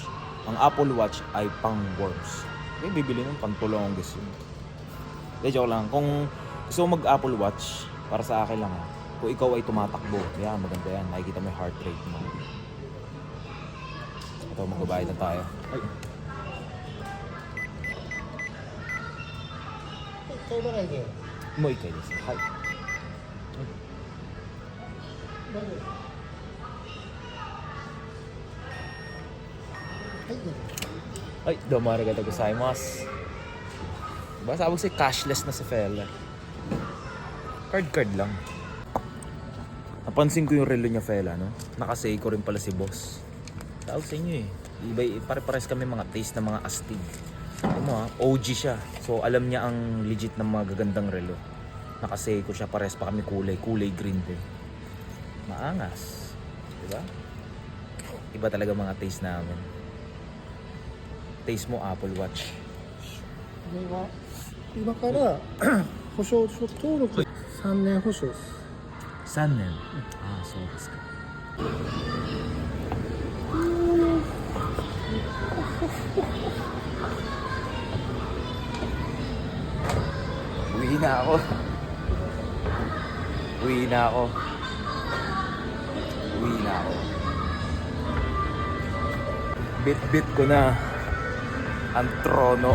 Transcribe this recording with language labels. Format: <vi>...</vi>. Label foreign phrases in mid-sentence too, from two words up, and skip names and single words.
<tl>Ang Apple Watch ay pang worms. May bibili nun, pang tulong gusto yun. Hindi, joke lang. Kung gusto mo mag-Apple Watch, para sa akin lang kung ikaw ay tumatakbo, yan, maganda yan. Makikita mo yung heart rate mo. Ito, magbabayad na tayo. Ay.</tl> <ja>帰らないでもう一回です。はい。Ay, どうもありがとうございます.</ja> <tl>Diba sabi ko sa'yo, cashless na sa fella. Card lang. Napansin ko yung relo niya fella, no? Naka-Seiko rin pala si boss. Tawag sa inyo eh. Iba, pare-pares kami mga taste na mga astig. Ano OG siya. So alam niya ang legit na mga gagandang relo. Naka-Seiko siya, pares pa kami kulay green din. Maangas. Diba? Iba talaga mga taste namin. Taste mo Apple Watch.</tl> <ja>これは今から保証書登録3年保証です 3年。ああ、そうですか。</ja> <tl>Uwi na ako. Bit-bit ko na ang trono.</tl>